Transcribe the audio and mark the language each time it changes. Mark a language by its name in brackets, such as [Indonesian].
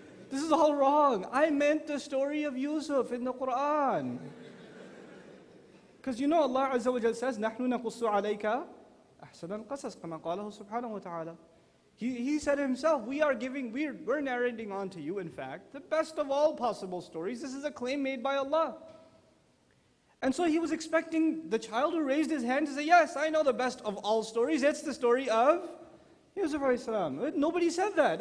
[English] This is all wrong. I meant the story of Yusuf in the Quran. [Arabic] Because you know Allah Azza wa Jal says, نَحْنُ نَقُصُّ عَلَيْكَ أَحْسَنَ الْقَصَصِ كَمَا قَالَهُ سُبْحَانَهُ وَتَعَالَى. [English] He said himself, we're narrating on to you, in fact, the best of all possible stories. This is a claim made by Allah. And so he was expecting the child who raised his hand to say, yes, I know the best of all stories. It's the story of Yusuf alayhi salam. Nobody said that.